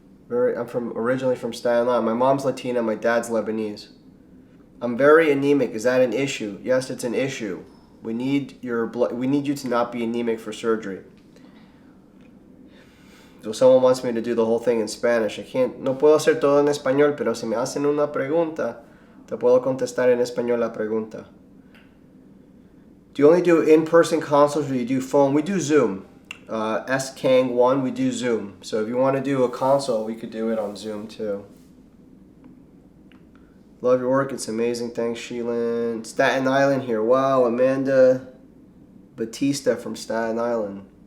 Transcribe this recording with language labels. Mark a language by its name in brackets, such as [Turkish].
[English] I'm originally from Staten Island. My mom's Latina, my dad's Lebanese. I'm very anemic. Is that an issue? Yes, it's an issue. We need your blood. We need you to not be anemic for surgery. So someone wants me to do the whole thing in Spanish. I can't. [Spanish] No puedo hacer todo en español, pero si me hacen una pregunta, te puedo contestar en español la pregunta. [English] Do you only do in-person consults or do you do phone? We do Zoom. SKang1, we do Zoom. So if you want to do a consult, we could do it on Zoom too. Love your work. It's amazing. Thanks, Sheelan. Staten Island here. Wow, Amanda Batista from Staten Island.